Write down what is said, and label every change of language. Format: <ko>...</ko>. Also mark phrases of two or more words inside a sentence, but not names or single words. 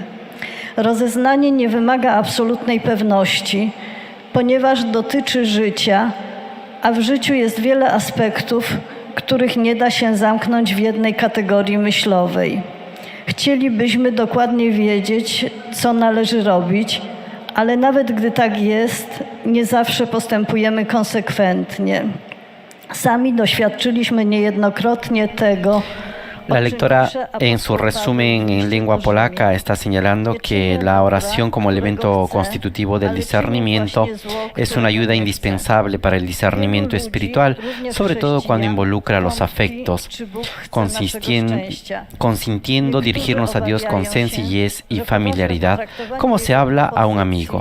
<pl>Rozeznanie nie wymaga absolutnej pewności, ponieważ dotyczy życia, a w życiu jest wiele aspektów, których nie da się zamknąć w jednej kategorii myślowej. Chcielibyśmy dokładnie wiedzieć, co należy robić, ale nawet gdy tak jest, nie zawsze postępujemy konsekwentnie. Sami doświadczyliśmy niejednokrotnie tego.</pl> <es>La lectora en su resumen en lengua polaca está señalando que la oración como elemento constitutivo del discernimiento es una ayuda indispensable para el discernimiento espiritual, sobre todo cuando involucra los afectos, consintiendo dirigirnos a Dios con sencillez y familiaridad, como se habla a un amigo.</es>